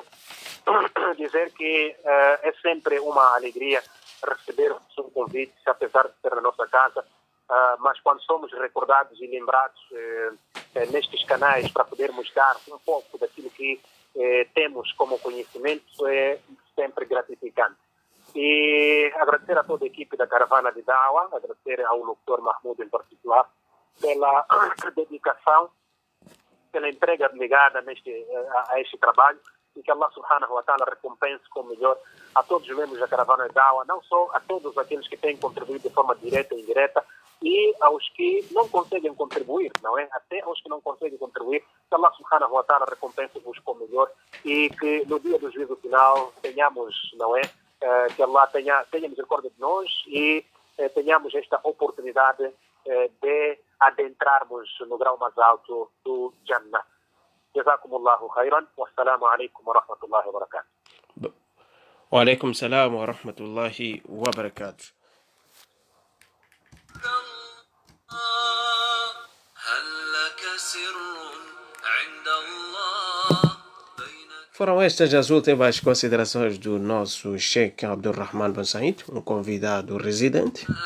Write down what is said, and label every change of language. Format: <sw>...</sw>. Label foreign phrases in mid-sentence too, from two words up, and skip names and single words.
<pt>Dizer que é sempre uma alegria receber o seu convite, apesar de ser na nossa casa, mas quando somos recordados e lembrados nestes canais para podermos dar um pouco daquilo que temos como conhecimento, é sempre gratificante. E agradecer a toda a equipe da Caravana de Dawa, agradecer ao Dr. Mahmoud em particular pela dedicação, pela entrega abnegada a este trabalho, e que Allah</pt> <ar>سبحانه وتعالى</ar> <pt>recompense com o melhor a todos os membros da Caravana de Dawa, não só a todos aqueles que têm contribuído de forma direta e indireta, e aos que não conseguem contribuir, não é? Até aos que não conseguem contribuir, que Allah</pt> <ar>سبحانه وتعالى</ar> <pt>recompense-vos com o melhor e que no dia do juízo final tenhamos, não é? Que Allah tenha misericórdia de nós e tenhamos esta oportunidade de adentrarmos no grau mais alto do Jannah.</pt> <ar>جزاكم الله خيرا. والسلام عليكم ورحمة الله وبركاته. وعليكم السلام ورحمة الله وبركاته.</ar> <pt>Foram estas as últimas considerações do nosso Sheikh Abdurrahman Ben Said, um convidado residente,</pt>